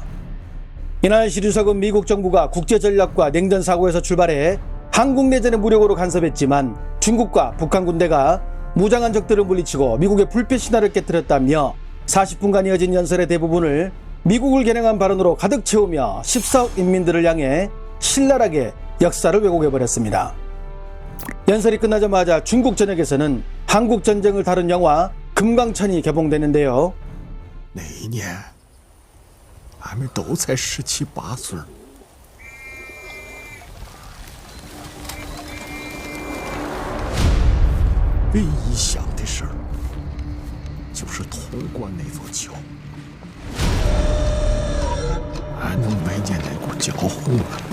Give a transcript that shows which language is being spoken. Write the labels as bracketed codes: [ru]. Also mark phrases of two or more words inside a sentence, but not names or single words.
[ko] 이날 시 주석은 미국 정부가 국제전략과 냉전사고에서 출발해 한국 내전에 무력으로 간섭했지만 중국과 북한 군대가 무장한 적들을 물리치고 미국의 불패 신화를 깨뜨렸다며 40분간 이어진 연설의 대부분을 미국을 겨냥한 발언으로 가득 채우며 14억 인민들을 향해 신랄하게 역사를 왜곡해버렸습니다. 연설이 끝나자마자 중국 전역에서는 한국 전쟁을 다룬 영화 금강천이 개봉되는데요. [zh] 那一年，俺们都才17、18岁。唯一想的事儿，就是通过那座桥，俺能闻见那股焦红了。